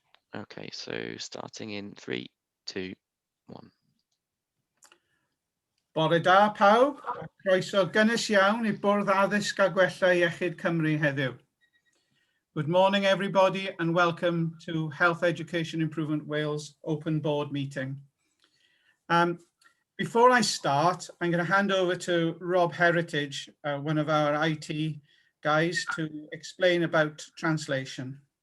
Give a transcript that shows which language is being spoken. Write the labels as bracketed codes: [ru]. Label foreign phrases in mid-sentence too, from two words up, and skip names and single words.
[en] Okay, so starting in 3, 2, 1. [cy] Bore da pawb, croeso gynnes iawn i Bwrdd Addysg a Gwella Iechyd Cymru heddiw. [en] Good morning everybody and welcome to Health Education Improvement Wales Open Board meeting. Before I start, I'm going to hand over to Rob Heritage, one of our IT guys, to explain about translation.